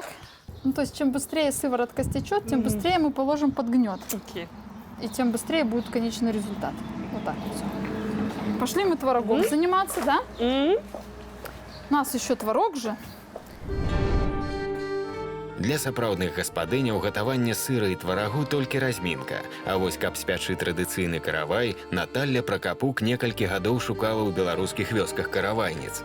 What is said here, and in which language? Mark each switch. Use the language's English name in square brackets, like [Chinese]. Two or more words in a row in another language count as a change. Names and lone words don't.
[Russian] Ну, то есть, чем быстрее сыворотка стечет, тем быстрее мы положим под гнет. Окей. И тем быстрее будет конечный результат. Вот так вот всё. Пошли мы творогом заниматься, да? У нас еще творог же. [Belarusian] Для сапраўдных гаспадыняў гатаванне сыра і тварагу толькі размінка. А вось каб спячы традыцыйны каравай, Наталля Пракапук некалькі гадоў шукала ў беларускіх вёсках каравайніц.